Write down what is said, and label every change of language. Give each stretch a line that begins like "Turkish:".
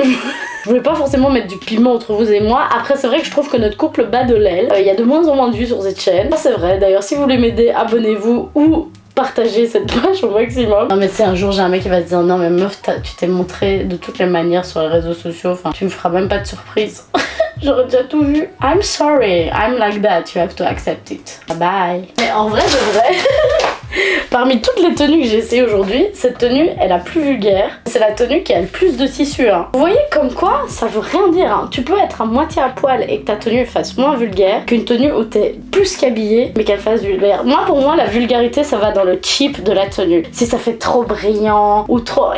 French: Je voulais pas forcément mettre du piment entre vous et moi. Après c'est vrai que je trouve que notre couple bat de l'aile. Il y a de moins en moins de vues sur cette chaîne. Ça c'est vrai, d'ailleurs si vous voulez m'aider, abonnez-vous ou partagez cette page au maximum. Non mais c'est un jour j'ai un mec qui va se dire non mais meuf tu t'es montré de toutes les manières sur les réseaux sociaux, enfin tu me feras même pas de surprise. J'aurais déjà tout vu.
English: I'm sorry, I'm like that, you have to accept it. Bye.
French: Mais en vrai de vrai, Parmi toutes les tenues que j'ai essayées aujourd'hui, cette tenue est la plus vulgaire. C'est la tenue qui a le plus de tissu. Hein. Vous voyez comme quoi ça veut rien dire. Hein. Tu peux être à moitié à poil et que ta tenue fasse moins vulgaire qu'une tenue où t'es plus qu'habillée mais qu'elle fasse vulgaire. Moi, pour moi, la vulgarité, ça va dans le cheap de la tenue. Si ça fait trop brillant ou trop...